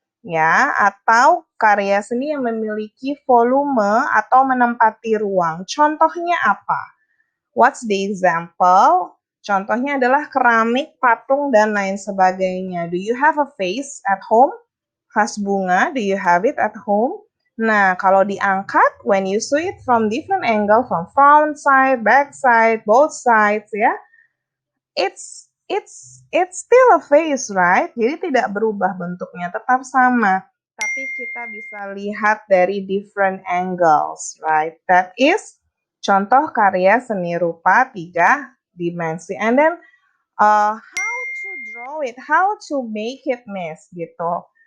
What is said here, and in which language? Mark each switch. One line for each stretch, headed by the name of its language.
Indonesian: Ya, atau karya seni yang memiliki volume atau menempati ruang. Contohnya apa?
English: What's the example?
Indonesian: Contohnya adalah keramik, patung, dan lain sebagainya.
English: Do you have a vase at home?
Indonesian: Vas bunga,
English: do you have it at home?
Indonesian: Nah, kalau diangkat,
English: when you see it from different angle, from front side, back side, both sides, ya, it's still a face, right?
Indonesian: Jadi tidak berubah bentuknya, tetap sama. Tapi kita bisa lihat dari
English: different angles, right? That is
Indonesian: contoh karya seni rupa 3 dimensi.
English: And then how to draw it, how to make it miss gitu.